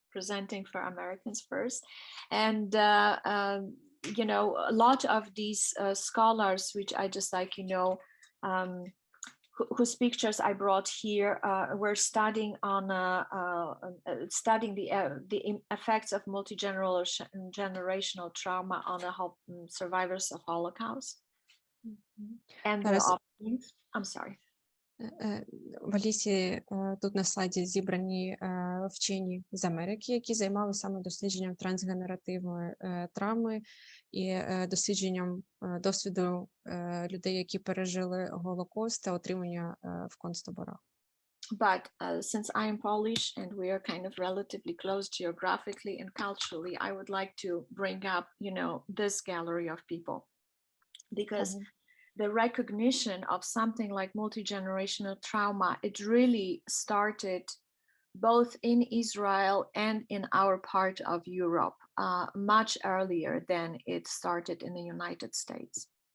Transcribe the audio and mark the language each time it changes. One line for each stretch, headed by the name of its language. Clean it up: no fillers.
English: presenting for Americans first. And, you know, a lot of these scholars, which I just like, you know, whose pictures I brought here, were studying on studying the effects of multi-generational trauma on the survivors of Holocaust and their offerings. I'm sorry.
Ukrainian: В Алісії тут на слайді зібрані вчені з Америки, які займалися саме дослідженням трансгенеративної травми і дослідженням досвіду людей, які пережили Голокост та отримання в концтаборах.
English: But since I am Polish and we are kind of relatively close geographically and culturally, I would like to bring up, you know, this gallery of people, because the recognition of something like multi-generational trauma, it really started both in Israel and in our part of Europe much earlier than it started in the United States.